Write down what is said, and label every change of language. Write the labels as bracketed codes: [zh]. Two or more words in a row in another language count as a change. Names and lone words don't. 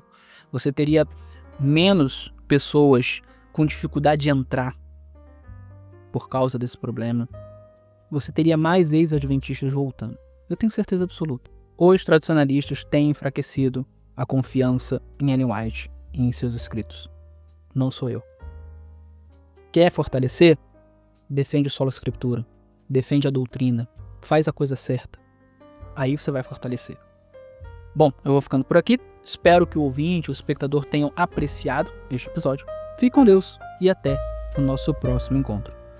[pt] Você teria menos pessoas com dificuldade de entrar por causa desse problema. Você teria mais ex-adventistas voltando. Eu tenho certeza absoluta. Os tradicionalistas têm enfraquecido a confiança em Ellen White e em seus escritos. Não sou eu. Quer fortalecer? Defende o [la] sola Scriptura. [pt] Defende a doutrina. Faz a coisa certa. Aí você vai fortalecer. Bom, eu vou ficando por aqui. Espero que o ouvinte, o espectador tenham apreciado este episódio. Fique com Deus e até o nosso próximo encontro.